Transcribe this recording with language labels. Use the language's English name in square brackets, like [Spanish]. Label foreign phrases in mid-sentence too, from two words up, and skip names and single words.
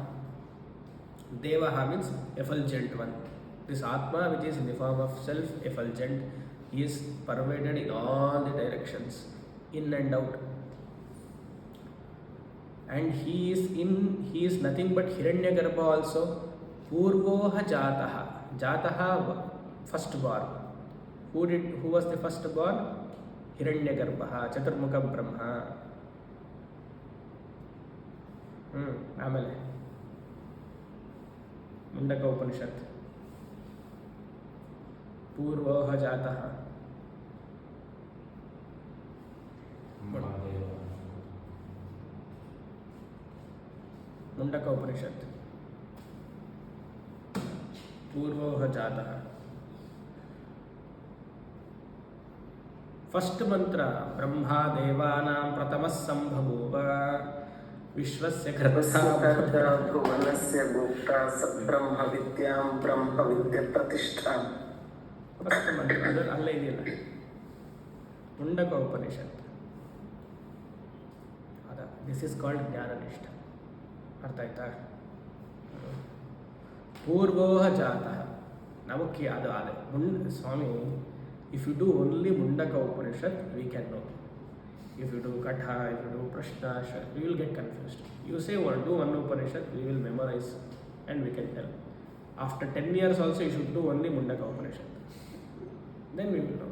[English] Devaha means effulgent one. This Atma, which is in the form of self-effulgent, is pervaded in all the directions, in and out. And he is nothing but Hiranyagarbha also. [Sanskrit] पूर्वोह जातः. जातः, [English] firstborn. Who was the firstborn? Hiranyagarbha, Chaturmukha Brahma. [Sanskrit] ಆಮೇಲೆ ಮುಂಡಕ ಉಪನಿಷತ್ ಪೂರ್ವೋಹ ಜಾತಃ ಮುಂಡಕ ಉಪನಿಷತ್ पूर्वोह जातः. [English] first mantra [Sanskrit] ब्रह्मा देवानां प्रथमः संभवोव विश्वस्य कर्ता भुवनस्य भोक्ता सब्रह्म विद्यां ब्रह्म विद्या प्रतिष्ठा. [English] first mantra [Kannada] ಅದು ಅಲ್ಲೇ ಇದೆಯಲ್ಲ ಮುಂಡಕ ಉಪನಿಷತ್. [English] ಅದ this is called ಜ್ಞಾನನಿಷ್ಠ. [Kannada] ಅರ್ಥ ಆಯ್ತಾ? ಪೂರ್ವೋಹ ಜಾತಃ ನಮಕ್ಕೆ ಅದು ಅದೇ ಸ್ವಾಮಿ. [English] If you do only Mundaka Upanishad, we can know. If you do Katha, if you do Prashna, we will get confused. You say do one Upanishad, we will memorize and we can tell. After 10 years also, you should do only Mundaka Upanishad. Then we will know.